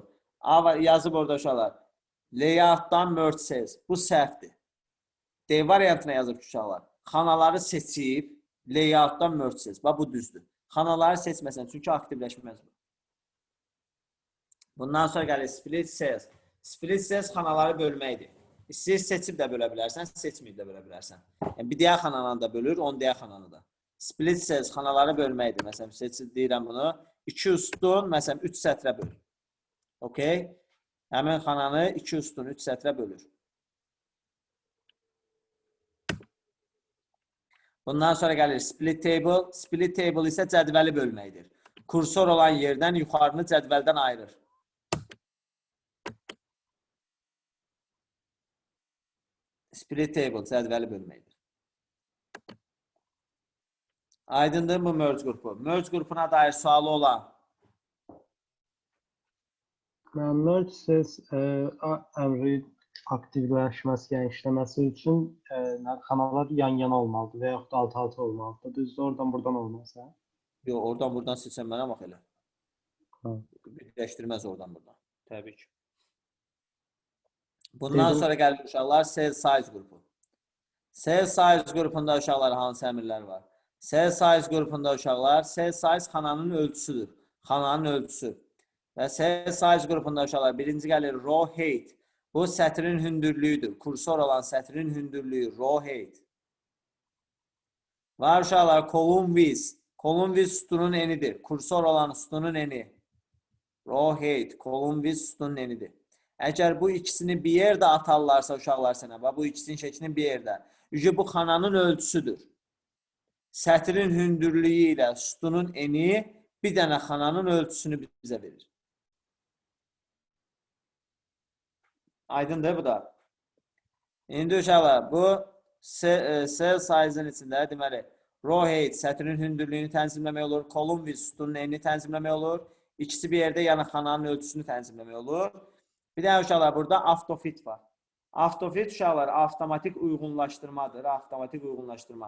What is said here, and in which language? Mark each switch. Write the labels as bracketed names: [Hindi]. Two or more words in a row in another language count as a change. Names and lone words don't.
[Azerbaijani] Yazıb orada uşaqlar. Layoutdan [English] merge cells. [Azerbaijani] Bu səhvdir. D variantına yazıb ki, uşaqlar. Xanaları seçib, layoutdan [English] merge cells. [Azerbaijani] Bu düzdür. Xanaları seçməsən, çünki aktivləşməz bu. Bundan sonra gəlir [English] split cells. Split cells [Azerbaijani] xanaları bölməkdir. İstəyir seçib də bölə bilərsən, seçməyib də bölə bilərsən. Yəni, bir digər xananı da bölür, 10 digər xananı da. [English] Split cells [Azerbaijani] xanaları bölməkdir. Məsələn, seçib deyirəm bunu. 2 üstün, məsələn, 3 sətrə bölür. Okey? Həmin xananı 2 üstün, 3 sətrə bölür. Bundan sonra gəlir [English] split table. Split table [Azerbaijani] isə cədvəli bölməkdir. Kursor olan yerdən yuxarını cədvəldən ayırır. [English] Split table [Azerbaijani] cədvəli bölməkdir. Aydındır bu merge qrupu. Merge qrupuna dair sualı olan. Merge ses əmri aktivləşməsi, yəni işləməsi üçün kanallar yan-yana olmalıdır və yaxud da alt-alta olmalıdır. Düzdür, oradan buradan olmazsa. Yox, oradan buradan seçən mənə bax elə. Ha. Birləşdirməz oradan buradan. Təbii ki. Bundan sonra gəlir uşaqlar [English] cell size [Azerbaijani] qrupu. [English] Cell size [Azerbaijani] qrupunda uşaqlar hansı əmrlər var? [English] Cell size [Azerbaijani] qrupunda uşaqlar, [English] cell size [Azerbaijani] xananın ölçüsüdür. Xananın ölçüsü. Və [English] cell size [Azerbaijani] qrupunda uşaqlar birinci gəlir [English] row height. [Azerbaijani] Bu sətrin hündürlüyüdür. Kursor olan sətrin hündürlüyü [English] row height. [Azerbaijani] Var uşaqlar [English] column width. Column width [Azerbaijani] sütunun enidir. Kursor olan sütunun eni. [English] Row height, column width [Azerbaijani] sütunun enidir. Əgər bu ikisini bir yerdə atarlarsa uşaqlar sənə, bu ikisinin şəklini bir yerdə. Bu xananın ölçüsüdür. Sətrin hündürlüyü ilə sütunun eni bir dənə xananın ölçüsünü bizə verir. Aydındır bu da. İndi uşaqlar, bu [English] cell size- [Azerbaijani] ın içində deməli, [English] row height [Azerbaijani] sətrin hündürlüyünü tənzimləmək olur, [English] column width [Azerbaijani] sütunun enini tənzimləmək olur, ikisi bir yerdə yəni xananın ölçüsünü tənzimləmək olur. Bir də uşaqlar, burada автofit var. Автofit uşaqlar, avtomatik uyğunlaşdırmadır, avtomatik uyğunlaşdırma.